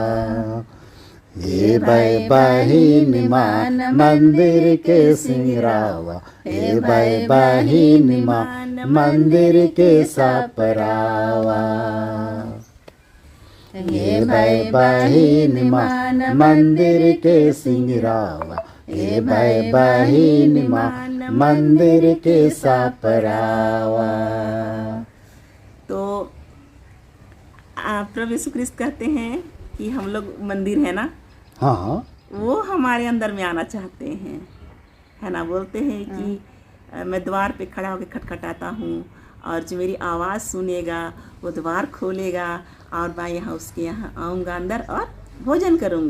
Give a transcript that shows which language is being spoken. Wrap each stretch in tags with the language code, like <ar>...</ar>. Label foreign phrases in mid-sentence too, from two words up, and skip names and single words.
<sck>हे भाई बहिन मान मंदिर के सिंगरावा, हे भाई बहिन मंदिर के सापरावा, हे भाई बहिन मंदिर के सिंगरावा, हे भाई बहिन मंदिर के सापरावा।</sck> <hi>तो प्रभु यीशु ख्रिस्त कहते हैं कि हम लोग मंदिर है ना, हाँ, वो हमारे अंदर में आना चाहते हैं, है ना। बोलते हैं कि मैं द्वार पे खड़ा होकर खटखटाता हूँ और जो मेरी आवाज़ सुनेगा वो द्वार खोलेगा और मैं यहाँ उसके यहाँ आऊँगा अंदर और भोजन करूँगा।</hi>